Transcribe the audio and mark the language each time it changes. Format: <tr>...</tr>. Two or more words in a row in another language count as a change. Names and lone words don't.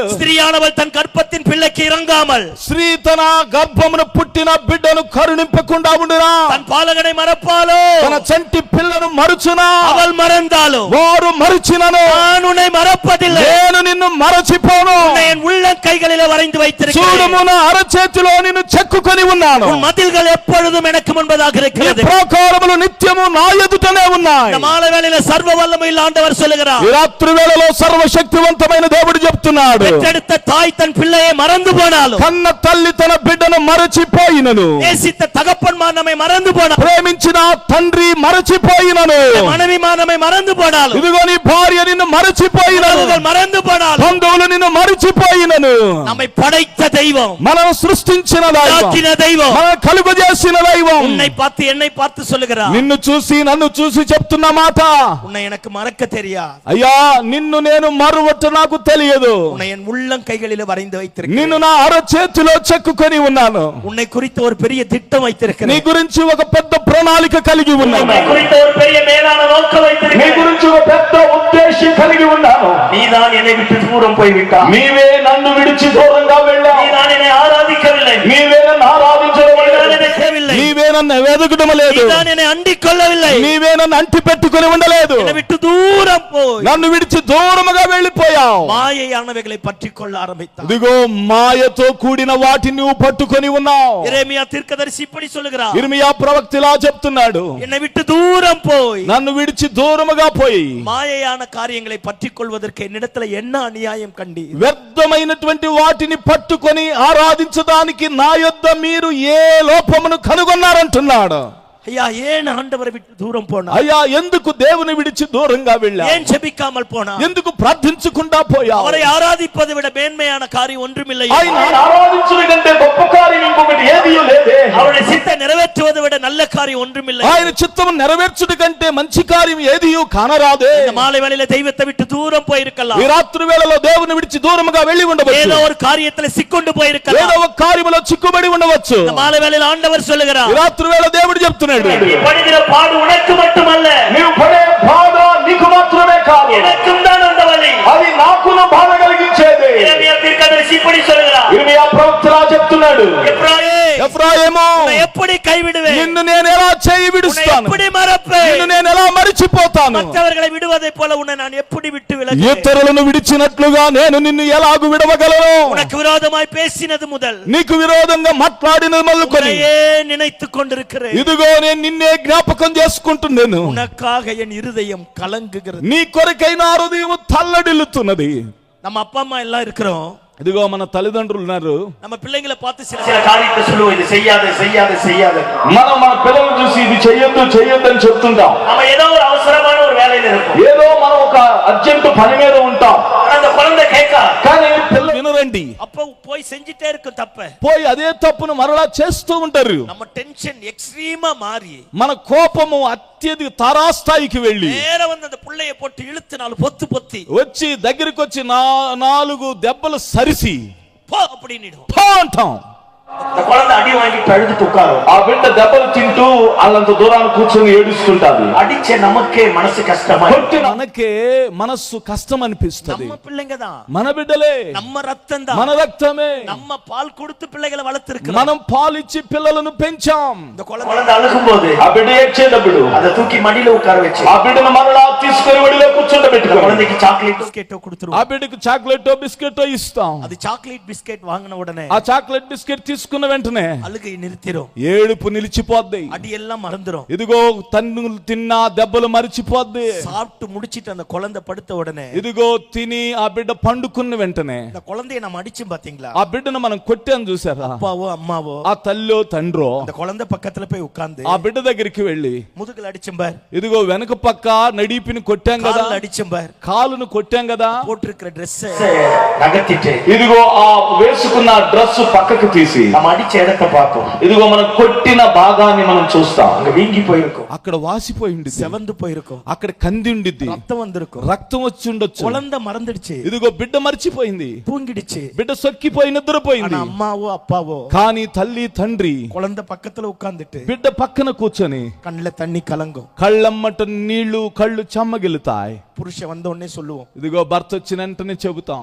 <ta>ஸ்திரீயானவள் தன் கற்பத்தின் பிள்ளைக்கு இறங்காமல்,</ta> <te>స్త్రీ తన గర్భమును పుట్టిన బిడ్డను కరుణింపకుండా ఉండునా,</te> <ta>தன் பாலகனை மறப்பாலோ,</ta> <te>తన చంటి పిల్లను మరుచునా,</te> <ta>அவள் மறந்தாலோ,</ta> <te>వారు మరిచినను</te> <ta>நான் உன்னை மறப்பதில்லை,</ta> <te>నేను నిన్ను మరచిపోను.</te> <ta>உன்னை என் உள்ள கைகளிலே வரைந்து வைத்திருக்கிறேன்,</ta> <te>చూడుము నా అరచేతిలో నిన్ను చెక్కుకొని ఉన్నాను.</te> <ta>உன் மதில்கள் எப்பொழுதும் எனக்கு முன்பதாக</ta> <te>నీ</te> <ta>இருக்கிறது.</ta> <te>ప్రాకారములు నిత్యము నా ఎదుటనే ఉన్నాయి.</te> <ta>இந்த மாலை வேளையில சர்வ வல்லமையுள்ள ஆண்டவர் சொல்லுகிறார்,</ta> <te>ఈ రాత్రి వేళలో సర్వశక్తివంతమైన దేవుడు చెప్తున్నాడు,</te> <ta>பெற்றெடுத்த தாய் தன் பிள்ளையை மறந்து போனாலும்,</ta> <te>కన్న తల్లి తన బిడ్డను మరచిపోయినను,</te> <ta>நேசித்த தகப்பன்மார் நம்மை மறந்து போனாலும்,</ta> <te>ప్రేమించిన తండ్రి మరచిపోయినను,</te> <ta>மனைவிமார் நம்மை மறந்து போனாலும்,</ta> <te>ఇదిగో నీ భార్య నిన్ను మరచిపోయినను,</te> <ta>உறவுகள் மறந்து போனாலும்,</ta> <te>బంధువులు నిన్ను మరచిపోయినను,</te> <ta>நம்மை படைத்த தெய்வம்,</ta> <te>మనం సృష్టించిన దైవం,</te> <ta>உண்டாக்கின தெய்வம்,</ta> <te>మనం కలుగజేసిన దైవం</te> <ta>உன்னை பார்த்து என்னை பார்த்து சொல்லுகிறார்,</ta> <te>నిన్ను చూసి నన్ను చూసి చెప్తున్న మాట,</te> <ta>உன்னை எனக்கு மறக்க தெரியாது,</ta> <te>అయ్యా నిన్ను నేను మరువట నాకు తెలియదు,</te> <ta>உன்னை என் உள்ளம் கைகளிலே வரைந்து வைத்திருக்கிறேன்,</ta> <te>నిన్ను నా అరచేతిలో చెక్కుకొని ఉన్నాను,</te> <ta>உன்னை குறித்து ஒரு பெரிய திட்டம்</ta> <te>నీ</te> <ta>வைத்திருக்கிறேன்,</ta> <te>గురించి ఒక పెద్ద ప్రణాళిక కలిగి ఉన్నాను,</te> <ta>உன்னை குறித்து ஒரு பெரிய மேலான நோக்கம்</ta> <te>నీ</te> <ta>வைத்திருக்கிறேன்,</ta> <te>గురించి ఒక పెద్ద ఉద్దేశం కలిగి ఉన్నాను.</te> <ta>நீதான் என்னை விட்டு தூரம் போய்விட்டாய்,</ta> <te>నీవే నన్ను విడిచి దూరంగా వెళ్ళావు,</te> <ta>நீதான் என்னை ஆராதிக்கவில்லை,</ta> <te>నీవే నన్ను ఆరాధించడం</te> <ta>நீதான்</ta> <te>లేదు,</te> <ta>என்னை தேவையில்லை,</ta> <te>నీవే నన్ను వెదకడం లేదు,</te> <ta>நீதான் என்னை அண்டிக் கொள்ளவில்லை,</ta> <te>నీవే నన్ను అంటి పెట్టుకుని ఉండలేదు,</te> <ta>என்னை விட்டு தூரம் போய்</ta> <te>నన్ను విడిచి దూరముగా వెళ్ళిపోయావు.</te> <ta>மாயையானவைகளை பற்றி கொள்ள ஆரம்பித்தார்.</ta> <te>ఇదిగో మాయతో కూడిన వాటిని నువ్వు పట్టుకొని ఉన్నావు.</te> <ta>எரேமியா தீர்க்கதரிசி இப்படி சொல்லுகிறார்,</ta> <te>ఇర్మియా ప్రవక్త ఇలా చెప్తున్నాడు,</te> <ta>என்னை விட்டு தூரம் போய்</ta> <te>నన్ను విడిచి దూరముగా పోయి</te> <ta>மாயையான காரியங்களை பற்றி கொள்வதற்கு என்னிடத்துல என்ன அநியாயம் கண்டி,</ta> <te>వ్యర్థమైనటువంటి వాటిని పట్టుకొని ఆరాధించడానికి నా యొద్ద మీరు ఏ లోపమును కనుగొన్నారంటున్నాడు.</te> <ta>ஐயா ஏன் ஆண்டவரை விட்டு தூரம் போனா,</ta> <te>అయ్యా ఎందుకు దేవుని విడిచి దూరంగా వెళ్ళా,</te> <ta>ஏன் ஜெபிக்காமல் போனா,</ta> <te>ఎందుకు ప్రార్థించకుండా పోయా,</te> <ta>அவரை ஆராதிப்பதை விட மேன்மையான காரியம் ஒன்றுமில்லை,</ta> <te>ఆయన ఆరాధించుట కంటే గొప్ప కార్యం ఇంకొకటి ఏదీ లేదే,</te> <ta>அவருடைய சித்தை நிறைவேற்றுவதை விட நல்ல காரியம் ஒன்றுமில்லை,</ta> <te>ఆయన చిత్తము నెరవేర్చుట కంటే మంచి కార్యం ఏదీ కానరాదే.</te> <ta>இந்த மாலை வேளையில தெய்வத்தை விட்டு தూరం போயிருக்கலாம்,</ta> <te>ఈ రాత్రి వేళలో దేవుని విడిచి దూరముగా వెళ్ళి ఉండవచ్చు,</te> <ta>ஏதோ ஒரு காரியத்துல சிக்கொண்டு</ta> <te>ఏదో</te> <ta>போயிருக்கலாம்,</ta> <te>ఒక కార్యములో చిక్కుబడి ఉండవచ్చు.</te> <ta>இந்த மாலை வேளையில ஆண்டவர்</ta> <te>ఈ</te> <ta>சொல்லுகிறார்,</ta> <te>రాత్రి వేళ దేవుడు చెప్తున్నాడు,</te> <ta>நீ படுகிற பாடு உனக்கு மட்டுமல்ல,</ta> <te>నీవు పడే బాధ నీకు మాత్రమే కాదు,</te> <ta>எனக்கும் தான் அந்த வலி,</ta> <te>అది నాకును బాధ కలిగించేది.</te> <ta>எரேமியா தீர்க்கதரிசி இப்படி சொல்லுகிறார்,</ta> <te>ఇర్మియా ప్రవక్త ఇలా చెప్తున్నాడు, ఎఫ్రాయిము</te> <ta>உன்னை எப்படி கைவிடுவேன்,</ta> <te>నిన్ను నేను ఎలా చేయి</te> <ta>உன்னை</ta> <te>విడుస్తాను,</te> <ta>எப்படி మరపేன்,</ta> <te>నిన్ను నేను ఎలా మరిచిపోతాను,</te> <ta>மற்றவர்களை விடுவதை போல உன்னை நான் எப்படி விட்டு விலகுவேன்,</ta> <te>ఇతరులను విడిచినట్లుగా నేను నిన్ను ఎలాగు విడవగలను,</te> <ta>உனக்கு விரோதமாய் பேசினது முதல்</ta> <te>నీకు విరోధంగా మాట్లాడినది మొదలుకొని</te> <ta>உன்னையே நினைத்துக் கொண்டிருக்கிறேன்,</ta> <te>ఇదిగో నేను నిన్నే జ్ఞాపకం చేసుకుంటున్నాను,</te> <ta>உனக்காக என் இருதயம் கலங்குகிறது.</ta> <te>నీ కొరకై నా హృదయం తల్లడిల్లుతున్నది.</te> <ta>நம்ம அப்பா అమ్మ எல்லாம் இருக்கிறோம்,</ta> <te>ఇదిగో మన తల్లిదండ్రులు ఉన్నారు,</te> <ta>நம்ம பிள்ளைங்களை பார்த்து சில காரியத்தை சொல்லுவோம், இது செய்யாத செய்யாத செய்யாத.</ta> <te>మనం మన పిల్లలు చూసి ఇది చెయ్యొద్దు చెయ్యొద్దు అని చెప్తుంటాం.</te> <ta>நம்ம ஏதோ ஒரு அவசரமான ஒரு வேலையில இருப்போம்,</ta> <te>ఏదో మనం ఒక అర్జెంట్ పని మీద ఉంటాం,</te> <ta>அந்த குழந்தை கேட்கா,</ta> <te>కానీ పిల్లలు వినరండి,</te> <ta>அப்ப போய் செஞ்சிட்டே இருக்கும் தப்ப,</ta> <te>పోయి అదే తప్పును మరలా చేస్తూ ఉంటారు.</te> <ta>நம்ம</ta> <en>tension extreme</en> <ta>மாறி</ta> <te>మన కోపము అత్యధిక తారాస్థాయికి వెళ్ళి</te> <ta>நேர வந்து அந்த புள்ளைய போட்டு இழுத்து நாலு பொத்து பொத்தி</ta> <te>వచ్చి దగ్గరికి వచ్చి నాలుగు దెబ్బలు సరిసి</te> <ta>போ அப்படின்னுடுவோம்.</ta> <te>పో అంటాం.</te> <ta>அந்த குழந்தை அடி வாங்கிட்டு அழுதுட்டு உட்காரும்,</ta> <te>ఆ బిడ్డ దెబ్బలు తింటూ వాళ్ళంత దూరాన్ని కూర్చొని ఏడుస్తుంటారు.</te> <ta>அடிச்ச நமக்கே மனசு கஷ்டமா,</ta> <te>మనకే మనస్సు కష్టం అనిపిస్తుంది.</te> <ta>நம்ம பிள்ளைங்க தான்,</ta> <te>మన బిడ్డలే,</te> <ta>நம்ம ரத்தம் தான்,</ta> <te>మన రక్తమే,</te> <ta>நம்ம பால் கொடுத்து பிள்ளைகளை வளர்த்திருக்கிறோம்.</ta> <te>మనం పాలిచ్చి పిల్లలను పెంచాం.</te> <ta>இந்த குழந்தை அழுகும்போது</ta> <te>ఆ బిడ్డ ఏడ్చేటప్పుడు</te> <ta>அதை தூக்கி மடியில உக்கார వెచ్చి</ta> <te>ఆ బిడ్డను మరలా తీసుకొని ఒడిలో కూర్చోబెట్టుకో.</te> <ta>குழந்தைக்கு</ta> <en>chocolate biscuit</en> <te>ఆ</te> <ta>கொடுத்துருவோம்.</ta> <te>బిడ్డకు</te> <en>chocolate biscuit</en> <te>ఇస్తాం.</te> <ta>அது</ta> <en>chocolate biscuit</en> <ta>வாங்கின உடனே</ta> <te>ఆ</te> <en>chocolate biscuit</en> <te>తీసుకున్న వెంటనే</te> <ta>அழுகை நிறுத்திரும்,</ta> <te>ఏడుపు నిలిచిపోద్ది.</te> <ta>அடி எல்லாம் மறந்துரும்.</ta> <te>ఇదిగో తన్నులు తిన్నా దెబ్బలు మరిచిపోద్ది.</te> <ta>சாப்பிட்டு முடிச்சிட்டு அந்த குழந்தை படுத்த உடனே</ta> <te>ఇదిగో తిని ఆ బిడ్డ పండుకున్న వెంటనే</te> <ta>இந்த குழந்தையை நம்ம அடிச்சோம் பாத்தீங்களா,</ta> <te>ఆ బిడ్డను మనం కొట్టాను చూసారా,</te> <ta>அப்பாவோ అమ్మాவோ</ta> <te>ఆ తల్లో తండ్రో</te> <ta>அந்த குழந்தை பக்கத்துல போய் உட்கார்ந்து</ta> <te>ఆ బిడ్డ దగ్గరికి వెళ్ళి</te> <ta>முதுகுல அடிச்சோம் பார்,</ta> <te>ఇదిగో వెనక పక్క నడిపిని కొట్టాం కదా,</te> <ta>கால்ல అடிச்சோம் பார்,</ta> <te>కాలును కొట్టాం కదా,</te> <ta>போட்டிருக்கிற Dress நகர்த்திட்டு</ta> <te>ఇదిగో ఆ వేసుకున్న డ్రెస్ పక్కకు తీసి</te> <ta>நம்ம అడిச்ச இடத்தை பார்த்தோம்,</ta> <te>ఇదిగో మనం కొట్టిన భాగాన్ని మనం చూస్తాం.</te> <ta>அங்க வீங்கி போயிருக்கும்,</ta> <te>అక్కడ వాసిపోయి ఉండిద్ది,</te> <ta>செவந்து போயிருக்கும்,</ta> <te>అక్కడ కంది ఉండిద్ది,</te> <ta>ரத்தம் வந்திருக்கும்,</ta> <te>రక్తం వచ్చి ఉండొచ్చు.</te> <ta>குழந்தை மறந்துடுச்சு,</ta> <te>ఇదిగో బిడ్డ మర్చిపోయింది,</te> <ta>தூங்கிடுச்சு,</ta> <te>బిడ్డ సొక్కిపోయి నిద్రపోయింది.</te> <ta>ஆனா அம்மாவோ அப்பாவோ</ta> <te>కానీ తల్లి తండ్రి</te> <ta>குழந்தை పక్కத்துல உட்கார்ந்துட்டு</ta> <te>బిడ్డ పక్కన కూర్చొని</te> <ta>கண்ணுல தண்ணி கலங்கும்,</ta> <te>కళ్ళమ్మట నీళ్లు కళ్ళు చెమ్మగిలుతాయి.</te> <ta>புருஷன் வந்த உடனே சொல்லுவோம்,</ta> <te>ఇదిగో భర్త వచ్చిన వెంటనే చెబుతాం,</te>